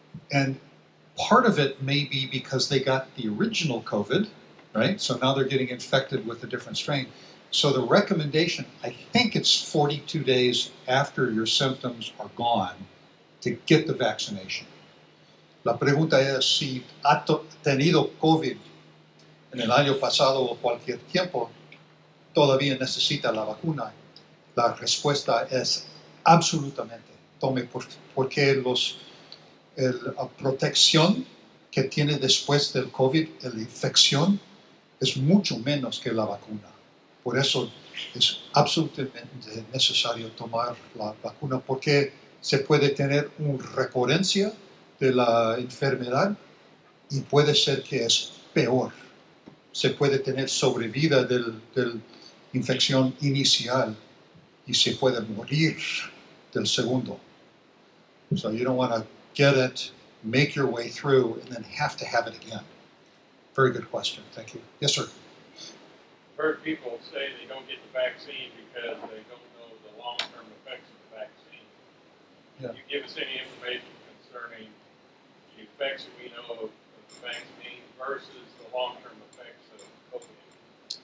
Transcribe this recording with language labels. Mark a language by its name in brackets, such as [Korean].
[English] And part of it may be because they got the original COVID, right? So now they're getting infected with a different strain. So the recommendation, I think it's 42 days after your symptoms are gone to get the vaccination. [Spanish] La pregunta es si ha tenido COVID en el año pasado o cualquier tiempo, todavía necesita la vacuna. La respuesta es absolutamente. Tome porque la protección que tiene después del COVID, la infección, es mucho menos que la vacuna. Por eso es absolutamente necesario tomar la vacuna porque se puede tener una recurrencia de la enfermedad y puede ser que es peor. Se puede tener sobrevida de la infección inicial y se puede morir del segundo. [English] So you don't want to get it, make your way through, and then have to have it again. Very good question. Thank you. Yes, sir. I've heard people say they don't get the vaccine because they don't know the long-term effects of the vaccine. Yeah. Can you give us any information concerning the effects that we know of the vaccine versus the long-term effects of COVID?